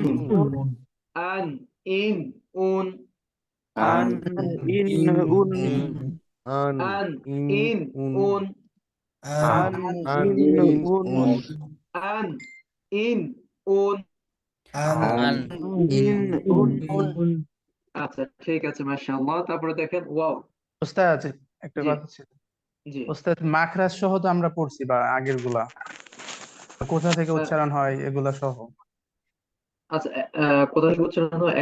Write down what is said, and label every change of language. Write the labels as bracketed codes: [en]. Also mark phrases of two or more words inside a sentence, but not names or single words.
[bn] আন ইন উন আন ইন উন আন আন ইন ইন উন উন আন আন ইন ইন উন উন আন ইন উন। আন ইন উন আচ্ছা ঠিক আছে মাশাআল্লাহ। তারপরে দেখেন ওয়াও। ওস্তাদ আছে একটা জি কথা ছিল। জি ওস্তাদ মাখরাজ সহ তো আমরা পড়ছি বা আগের গুলা কোথা থেকে আহ, উচ্চারণ হয় এগুলা সহ। আচ্ছা কোথায় থেকে উচ্চারণ হয়?